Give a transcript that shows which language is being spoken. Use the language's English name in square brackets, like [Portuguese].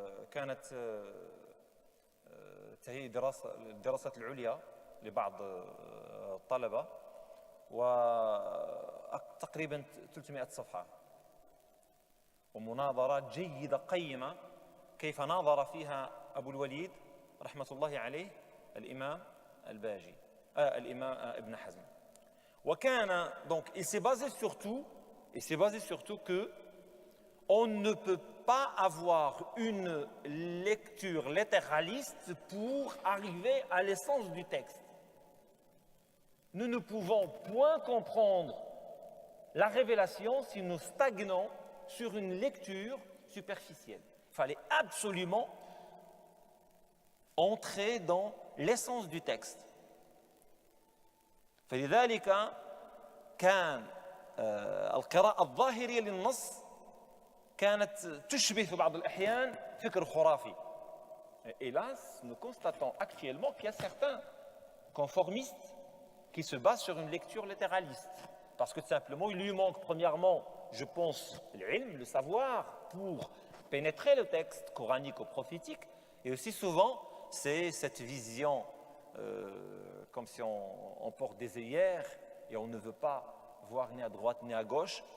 [Arabic] كانت تهيئ الدراسات العليا لبعض الطلبة، وتقريبا 300 صفحة، ومناظرات جيدة قيمة كيف ناظر فيها أبو الوليد رحمة الله عليه الإمام الباجي. [French] l'imam Ibn Hazm. Donc, il s'est basé surtout que on ne peut pas avoir une lecture littéraliste pour arriver à l'essence du texte. Nous ne pouvons point comprendre la révélation si nous stagnons sur une lecture superficielle. Il fallait absolument entrer dans l'essence du texte. [Arabic] فلذلك كان القراءة الظاهرية للنص كانت تشبه في بعض الأحيان فكر خرافي. [French] Hélas, nous constatons actuellement qu'il y a certains conformistes qui se basent sur une lecture littéraliste. Parce que tout simplement, il lui manque premièrement, je pense, l'ilm, le savoir, pour pénétrer le texte coranique ou prophétique. Et aussi souvent, c'est cette vision comme si on porte des œillères et on ne veut pas voir ni à droite ni à gauche.